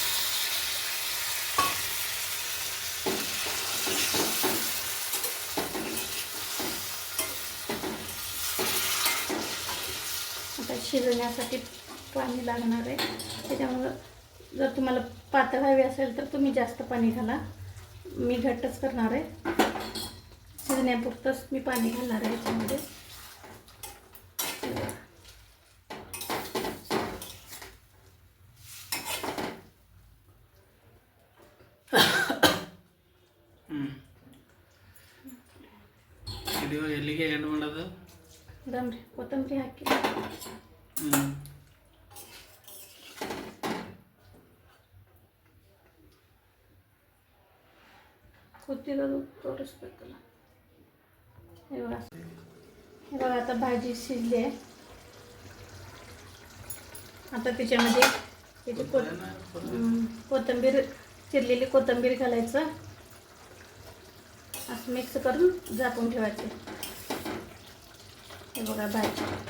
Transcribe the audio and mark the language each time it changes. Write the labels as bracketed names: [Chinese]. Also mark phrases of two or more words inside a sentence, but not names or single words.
[Marathi] आता शिजण्यासाठी पाणी लागणार आहे. त्याच्यामुळं जर तुम्हाला पातळ हवी असेल तर तुम्ही जास्त पाणी घाला. मी घट्टच करणार आहे. शिजण्यापुरतंच मी पाणी घालणार आहे याच्यामध्ये. [Kannada] ವಿಡಿಯೋ ಎಲ್ಲಿಗೆ ಎಂಡ್ ಮಾಡೋದು? ದಮ್ರಿ ಕೊತ್ತಂಬರಿ ಹಾಕಿ ಕುದಿರೋದು ತೋರಿಸ್ಬೇಕಲ್ಲ. [Marathi] इವಾಗ आता भाजी शिजली आहे. आता त्याच्यामध्ये कोथिंबीर, चिरलेली कोथिंबीर घालायचं. असं मिक्स करून झाकून ठेवायचं. हे बघा भाजी